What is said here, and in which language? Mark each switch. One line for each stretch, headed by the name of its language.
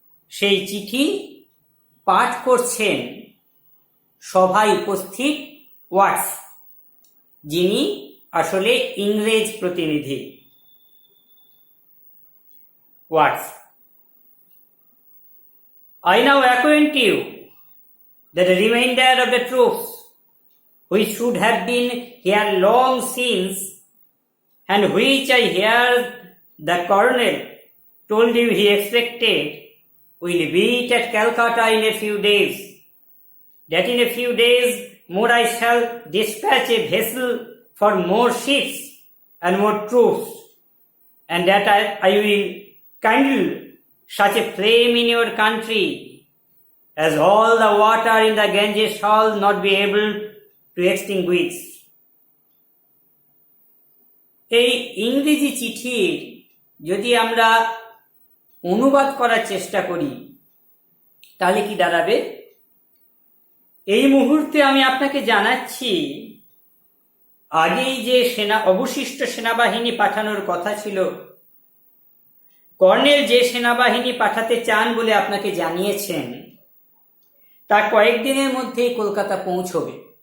Bangla: সেই চিঠি পাঠ করছেন সভায় উপস্থিত ওয়াটস, যিনি আসলে ইংরেজ প্রতিনিধি।
English: Watts: I now acquaint you that the remainder of the troops, which should have been here long since, and which I hear the colonel told you he expected, will meet at Calcutta in a few days. That in a few days more I shall dispatch a vessel for more ships and more troops, and that I will kindle such a flame in your country as all the water in the Ganges shall not be able to extinguish.
Bangla: এই ইংরেজি চিঠির যদি আমরা অনুবাদ করার চেষ্টা করি তাহলে কি দাঁড়াবে? এই মুহূর্তে আমি আপনাকে জানাচ্ছি, আগেই যে অবশিষ্ট সেনাবাহিনী পাঠানোর কথা ছিল, কর্নেল যে সেনাবাহিনী পাঠাতে চান বলে আপনাকে জানিয়েছেন, তা কয়েকদিনের মধ্যেই কলকাতা পৌঁছবে।